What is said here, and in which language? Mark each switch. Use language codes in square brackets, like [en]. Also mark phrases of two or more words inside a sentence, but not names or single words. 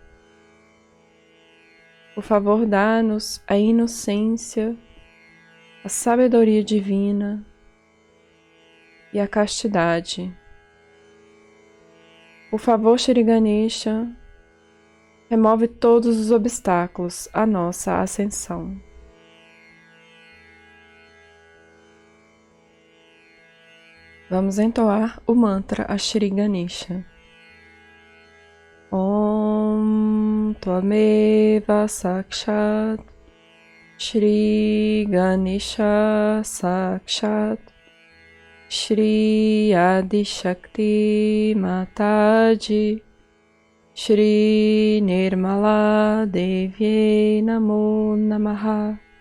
[pt] Por favor, dá-nos a inocência, a sabedoria divina e a castidade. Por favor, Shri Ganesha, remove todos os obstáculos à nossa ascensão. Vamos entoar o mantra Shri Ganesha. [sa] ॐ त्वमेव साक्षात् श्री गणेश साक्षात् श्री आदि शक्ति माताजी श्री निर्मला देव्यै नमो नमः.